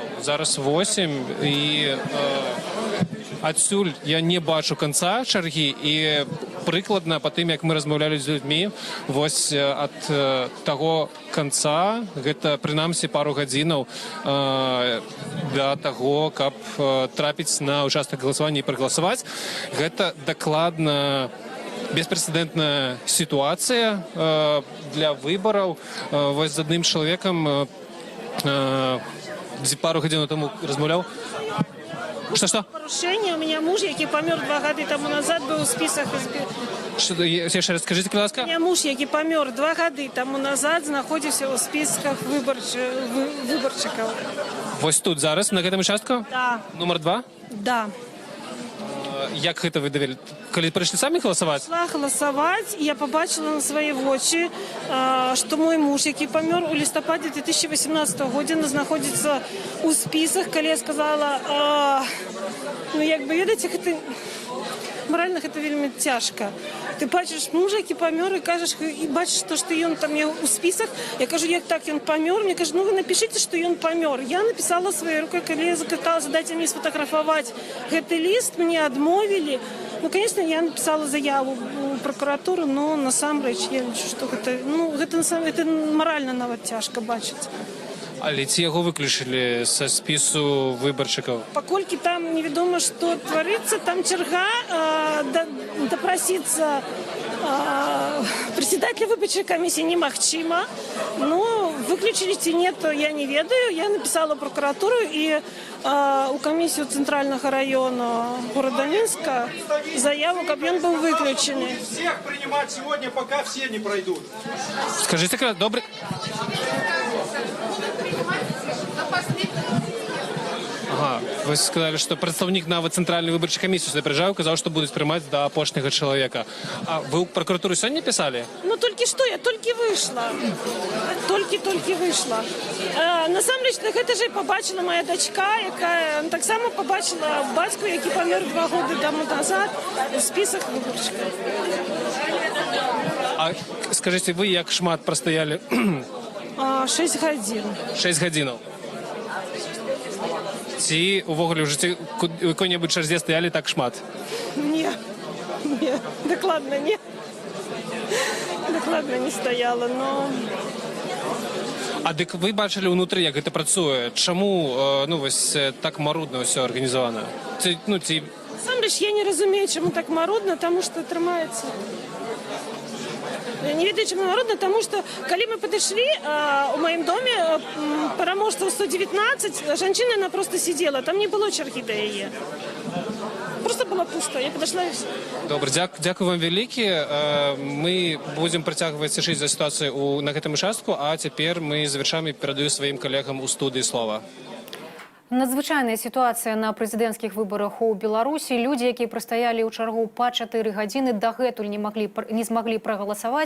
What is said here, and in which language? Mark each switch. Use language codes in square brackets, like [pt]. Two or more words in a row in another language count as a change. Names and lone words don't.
[be] Зараз 8, і адсюль я не бачу канца чаргі, і прыкладна па тым, як мы размаўлялі з людзьмі, вось ад таго канца, гэта прынамсі пару гадзінаў да таго, каб трапіць на участак галасавання і прагаласаваць. Гэта дакладна беспрэцэдэнтная [ru] ситуация для выборов. [uk] Вось з одним чоловіком пару гадзін тому розмовляв. [ru] Что? Порушение. У меня муж, [uk] який помер 2 года тому назад, [ru] был в списках. Что, [uk] ще раз скажите, будь ласка. [ru] У меня муж, [uk] який помер 2 года тому назад, знаходився у списках виборчиків. [be] Ось тут зараз, на гэтым участку? Да. Номер 2? Да. Як гэта вы давели? [uk] Коли прийшли самі голосувати? Пішла голосувати, і я побачила на свої очі, що мій муж, який помер у листопаді 2018 року, знаходиться у списках, коли я сказала, видите, це морально це вельми тяжко. Ти бачиш мужа, який помер, і кажеш, і бачиш, що він там є у списках. Я кажу, як так він помер? Мені кажуть, ви напишіть, що він помер. Я написала своєю рукою, коли я запитала, дайте мені сфотографувати цей лист, мені відмовили. Конечно, я написала заяву в прокуратуру, [be] но насамрэч я лічу, што гэта морально нават цяжка бачыць. Але ці яго выключылі са спісу выбаршчыкаў? Паколькі там невядома, што творыцца, там чарга допросіцца [ru] председателя выборчей комиссии [be] немагчыма. Но выключили ці нет, то я не ведаю. [ru] Я написала в прокуратуру и у комиссию Центрального района города Минска заяву, как он был выключен. Всех принимать сегодня, пока все не пройдут. Скажите, добрый... Ага, вы сказали, что представник нават Центральной выборчей комиссии сюда приезжал, сказал, что будут принимать до опошнего человека. А вы в прокуратуру сегодня писали? Ну, только что, я только вышла. Только вышла. [be] Насамрэч, гэта же [uk] побачила моя дочка, яка так само побачила батьку, який помер 2 года тому назад в списах выборщиков. [ru] А скажите, [be] вы як шмат простояли? 6 гадзін. 6 гадзінаў. Ці увогуле ў жыцці у якой-небудзь чарзе стаялі так шмат? Не, дакладна не. Дакладна не стаяла, но... А дык вы бачылі ўнутры, як гэта працуе? Чаму вось так марудна ўсё арганізавана? Насамрэч, я не разумею, чаму так марудна, таму што трымаецца. Я не ведаю, [ru] чему народно, потому что, когда мы подошли, у моем доме переможца 119, женщина, она просто сидела, там не было черги до ее. Просто была было пусто. Я подошла и все. [uk] Добре, дякую вам вялікі. [be] Мы будем працягваць сачыць за сітуацыяй на гэтым участку, а цяпер мы завяршаем і перадаю сваім калегам у студыі слова. Надзвычайная сітуацыя на прэзідэнцкіх выбарах у Беларусі. Людзі, якія прастаялі ў чаргу па 4 гадзіны, дагэтуль не змаглі прагаласаваць.